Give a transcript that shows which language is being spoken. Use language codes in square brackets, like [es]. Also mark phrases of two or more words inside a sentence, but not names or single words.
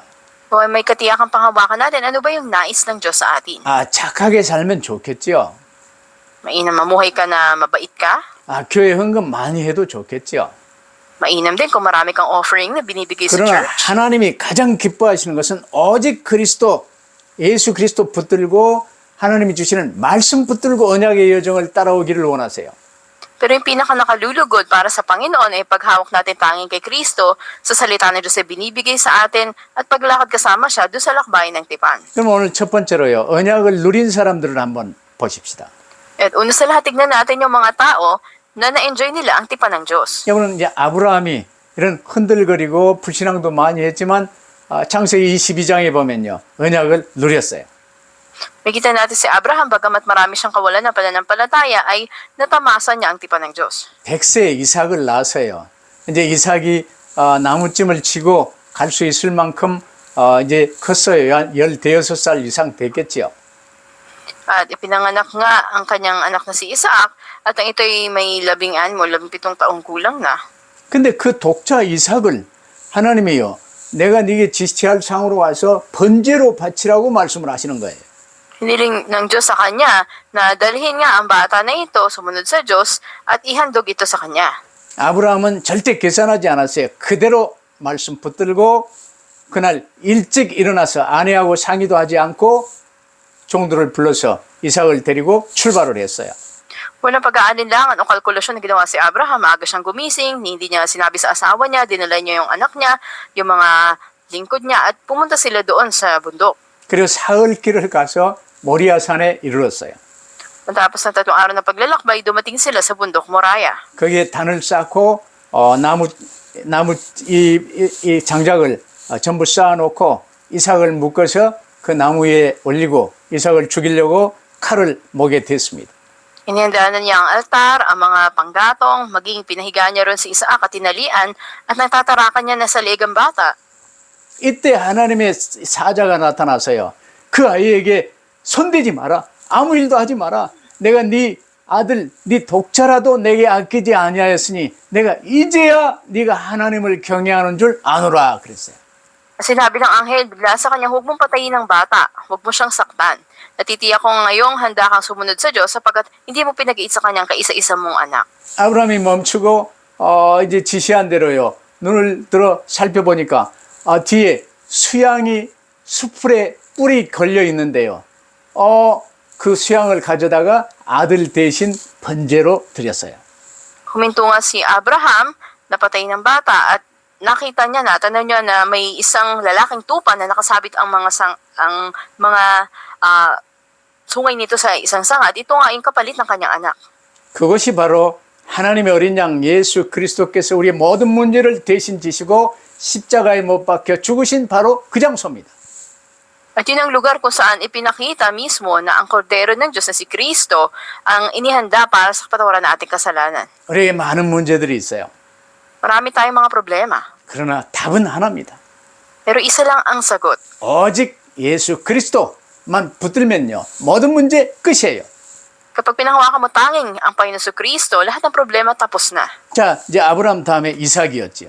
[tl] Kung may katiyakang panghawakan natin, ano ba yung nais ng Diyos sa atin? [ko] 착하게 살면 좋겠지요. [tl] Mainam mamuhay ka na mabait ka? [ko] 교회 헌금 많이 해도 좋겠지요. [tl] Mainam din kung marami kang offering na binibigay sa [ko] 그러나 [tl] church. [ko] 하나님이 가장 기뻐하시는 것은 오직 그리스도, 예수 그리스도 붙들고 하나님이 주시는 말씀 붙들고 언약의 여정을 따라오기를 원하세요. [tl] Pero yung pinaka-nakalulugod para sa Panginoon ay paghawak natin tanging kay Kristo sa salita ng Diyos ay binibigay sa atin at paglakad kasama siya doon sa lakbayin ng tipan. [ko] 그럼 오늘 첫 번째로요. 언약을 누린 사람들을 한번 보십시다. [tl] At una sa lahat, tignan natin yung mga tao na na-enjoy nila ang tipan ng Diyos. [ko] 여러분 이제 아브라함이 이런 흔들거리고 불신앙도 많이 했지만 창세기 22장에 보면요. 언약을 누렸어요. [tl] Makita natin si Abraham, bagamat marami siyang kawalan ng pananampalataya, ay natamasa niya ang tipan ng Diyos. [ko] 100세에 이삭을 낳았어요. 이제 이삭이 나무찜을 치고 갈 수 있을 만큼 이제 컸어요. 한 16살 이상 됐겠지요. [tl] At ipinanganak nga ang kanyang anak na si Isaac, at ang ito'y may 16 o 17 taong kulang na. [ko] 근데 그 독자 이삭을 하나님이요. 내가 네게 지시할 상으로 와서 번제로 바치라고 말씀을 하시는 거예요. [tl] Hiniling ng Diyos sa kanya na dalhin nga ang bata na ito sumunod sa Diyos at ihandog ito sa kanya. [ko] 아브라함은 절대 계산하지 않았어요. 그대로 말씀 붙들고 그날 일찍 일어나서 아내하고 상의도 하지 않고 종들을 불러서 이삭을 데리고 출발을 했어요. [tl] Walang pag-aalinlangan o kalkulasyon na ginawa si Abraham. Maaga siyang gumising, hindi niya sinabi sa asawa niya, dinala niya yung anak niya, yung mga lingkod niya, at pumunta sila doon sa bundok. [ko] 그리고 사흘길을 가서 모리아산에 이르렀어요. [tl] Matapos ng 3 araw na paglalakbay, dumating sila sa bundok Moriah. [ko] 거기에 단을 쌓고 나무 이 장작을 전부 쌓아놓고 이삭을 묶어서 그 나무 위에 올리고 이삭을 죽이려고 칼을 목에 댔습니다. [tl] Inihanda na niya ang altar, ang mga panggatong, maging pinahiga niya ron si Isaac at tinalian, at natatarakan niya na sa legang bata. [ko] 이때 하나님의 사자가 나타나서요. 그 아이에게 손대지 마라. 아무 일도 하지 마라. 내가 네 아들, 네 독자라도 내게 아끼지 아니하였으니 내가 이제야 네가 하나님을 경외하는 줄 아노라 그랬어요. [tl] Sinabi ng anghel bigla sa kanya, huwag mong patayin ang bata, huwag mo siyang saktan. Natitiyak ko ngayong handa kang sumunod sa Diyos sapagkat hindi mo pinag-iit sa kanyang kaisa-isa mong anak. [ko] 아브라함이 멈추고 이제 지시한 대로요. 눈을 들어 살펴보니까 뒤에 수양이 수풀에 뿔이 걸려 있는데요. 그 수양을 가져다가 아들 대신 번제로 드렸어요. [tl] Huminto nga si Abraham, napatay ng bata at nakita niya na, tanaw niya na may isang lalaking tupa na nakasabit ang mga sungay nito sa isang sanga. At ito nga yung kapalit ng kanyang anak. [ko] 그것이 바로 하나님의 어린 양 예수 그리스도께서 우리의 모든 문제를 대신 지시고 십자가에 못 박혀 죽으신 바로 그 장소입니다. [tl] At yun ang lugar kung saan ipinakita mismo na ang kordero ng Diyos na si Kristo ang inihanda para sa kapatawaran ng ating kasalanan. [ko] 우리에게 많은 문제들이 있어요. [tl] Marami tayong mga problema. [ko] 그러나 답은 하나입니다. [tl] Pero isa lang ang sagot. [ko] 오직 예수 그리스도만 붙들면요. 모든 문제 끝이에요. [tl] Kapag pinahawakan mo tanging ang Panginoon sa Kristo, lahat ng problema tapos na. [ko] 자, 이제 아브라함 다음에 이삭이었지요.